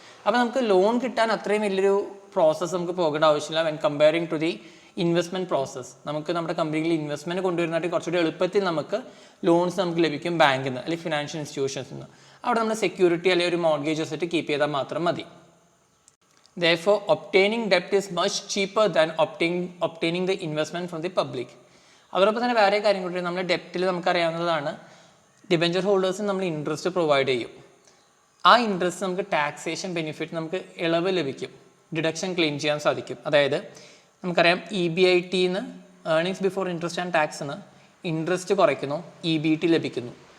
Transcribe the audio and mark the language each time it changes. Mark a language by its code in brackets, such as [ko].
[ml] അപ്പോൾ നമുക്ക് ലോൺ കിട്ടാൻ അത്രയും വലിയൊരു പ്രോസസ്സ് നമുക്ക് പോകേണ്ട ആവശ്യമില്ല. [en] when comparing to the investment process, [ml] നമുക്ക് നമ്മുടെ കമ്പനിയിൽ ഇൻവെസ്റ്റ്മെൻറ്റ് കൊണ്ടുവരുന്നതായിട്ട് കുറച്ചുകൂടി എളുപ്പത്തിൽ നമുക്ക് ലോൺസ് നമുക്ക് ലഭിക്കും ബാങ്കിൽ നിന്ന് അല്ലെങ്കിൽ ഫിനാൻഷ്യൽ ഇൻസ്റ്റിറ്റ്യൂഷൻസിൽ നിന്ന്. അവിടെ നമ്മൾ സെക്യൂരിറ്റി അല്ലെങ്കിൽ ഒരു മോർഗേജ് അസറ്റ് കീപ്പ് ചെയ്താൽ മാത്രം മതി. [en] Therefore, obtaining debt is much cheaper than obtaining the investment from the public. [ml] അതോടൊപ്പം തന്നെ വേറെ കാര്യം കൂടി, നമ്മൾ ഡെപ്റ്റിൽ നമുക്കറിയാവുന്നതാണ് ഡിബെഞ്ചർ ഹോൾഡേഴ്സിന് നമ്മൾ ഇൻട്രസ്റ്റ് പ്രൊവൈഡ് ചെയ്യും. ആ ഇൻട്രസ്റ്റ് നമുക്ക് ടാക്സേഷൻ ബെനിഫിറ്റ് നമുക്ക് ഇളവ് ലഭിക്കും, ഡിഡക്ഷൻ ക്ലെയിം ചെയ്യാൻ സാധിക്കും. അതായത് നമുക്കറിയാം EBITന്ന് earnings before interest and ടാക്സിന് interest കുറയ്ക്കുന്നു, EBT ലഭിക്കുന്നു.